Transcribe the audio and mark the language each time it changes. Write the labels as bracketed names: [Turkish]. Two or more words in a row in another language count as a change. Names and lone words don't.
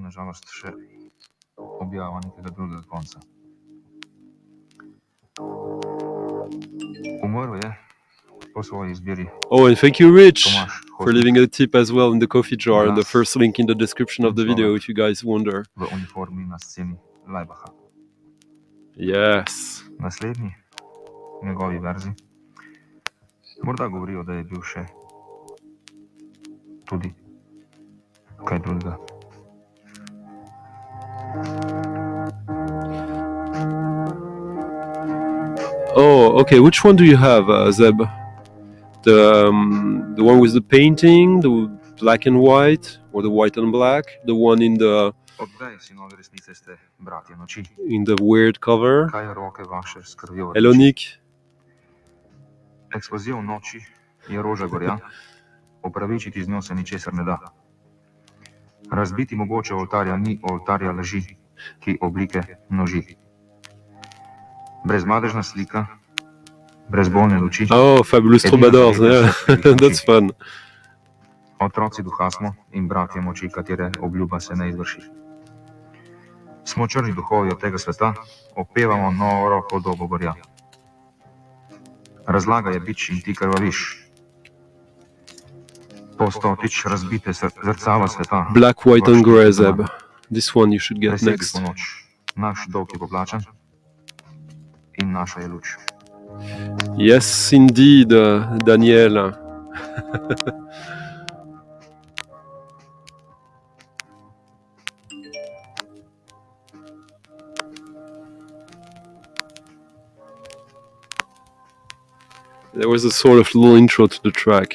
[English] Oh, and thank you, Rich, for leaving a tip as well in the coffee jar, and the first link in the description of the video if you guys wonder. Yes. [Slovenian] Njegovi verzi. Morda govorijo, da je bil še tudi kaj drugega. [English] Oh, okay. Which one do you have, Zeb? The one with the painting, the black and white, or the white and black? The one in the weird cover? Hello, Nick. [Slovenian] Eksplozija v noči je roža gorja, opravičiti z njo se ničesar ne da. Razbiti mogoče oltarja ni oltarja laži, ki oblike množi. Brezmadežna slika, brezbolne luči. [English] Oh, Fabulous Troubadours, yeah. That's fun. [Slovenian] Otroci duha smo in bratje moči, katere obljuba se ne izvrši. Smo črni duhovi od tega sveta, opevamo noro podobo gorja. Razlaga je bič in ti krvaviš. Postotič razbite zrcala sveta. [English] Black, white and grey, Zeb. This one you should get next. [Slovenian] Naš dolg je poplačan in naša je luč. [English] Yes, indeed, Daniel. There was a sort of little intro to the track.